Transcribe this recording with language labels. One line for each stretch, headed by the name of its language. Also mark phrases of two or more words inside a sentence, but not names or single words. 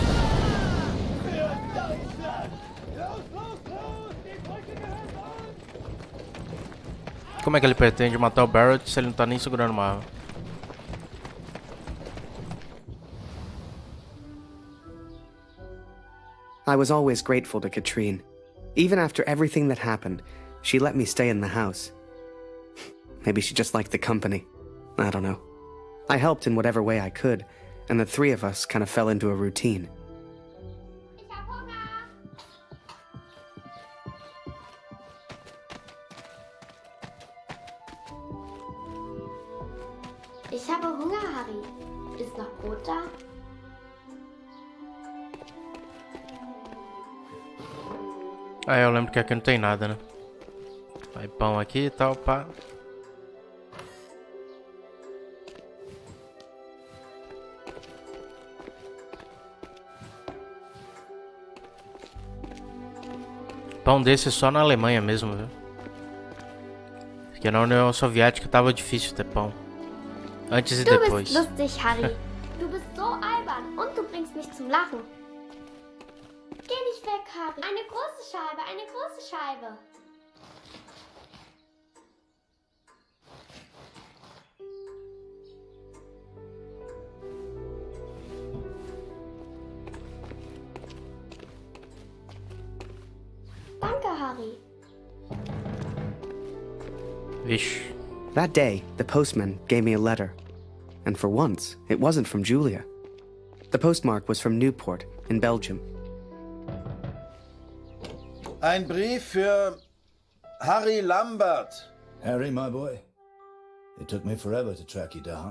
Portuguese: Como é que ele pretende matar o Barrett se ele não tá nem segurando uma arma?
English: I was always grateful to Katrine. Even after everything that happened, she let me stay in the house. Maybe she just liked the company. I don't know. I helped in whatever way I could, and the three of us kind of fell into a routine.
German: Ich habe Hunger, Harry. Ist noch Brot da?
Portuguese: Ah, eu lembro que aqui não tem nada, né? Aí pão aqui e tal, pá. Pão desse só na Alemanha mesmo, viu? Porque na União Soviética tava difícil ter pão. Antes e
German: Du
Portuguese: depois.
German: bist lustig, Harry. Du bist so albern und du bringst mich zum Lachen. Geh nicht weg, Harry. Eine große Scheibe, eine große Scheibe. Danke, Harry.
Portuguese: Vixe.
English: That day, the postman gave me a letter. And for once, it wasn't from Julia. The postmark was from Newport, in Belgium.
German: Ein Brief für Harry Lambert.
English: Harry, my boy, it took me forever to track you down.